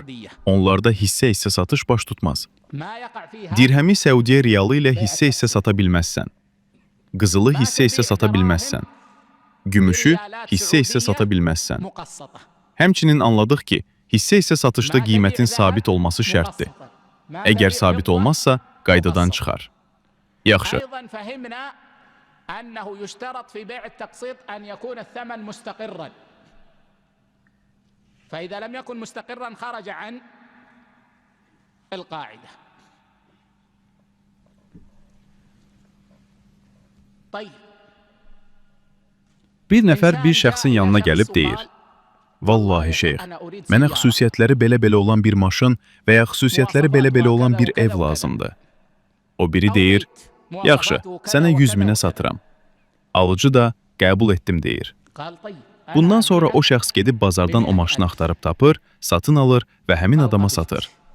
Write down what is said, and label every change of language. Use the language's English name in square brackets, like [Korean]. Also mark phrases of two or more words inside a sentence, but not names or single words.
[Azerbaijani] Onlarda hissə satış baş tutmaz. Dirhəmi Səudiyyə riyalı ilə hissə sata bilməzsən. Qızılı hissə sata bilməzsən. Gümüşü hissə sata bilməzsən. Həmçinin anladıq ki, hissə satışda qiymətin sabit olması şərtdir. Əgər sabit olmazsa, qaydadan çıxar. Yaxşı. [Arabic] فإذا لم يكن مستقرا خرج عن القاعدة. طيب. [Azerbaijani] Bir nəfər bir şəxsin yanına gəlib deyir, vallahi şeyx, mənə xüsusiyyətləri belə-belə olan bir maşın və ya xüsusiyyətləri belə-belə olan bir ev lazımdır. O biri deyir, yaxşı, sənə 100.000-ə satıram. Alıcı da qəbul etdim deyir. Bundan sonra o şəxs gedib bazardan o maşını axtarıb tapır, satın alır və həmin adama satır.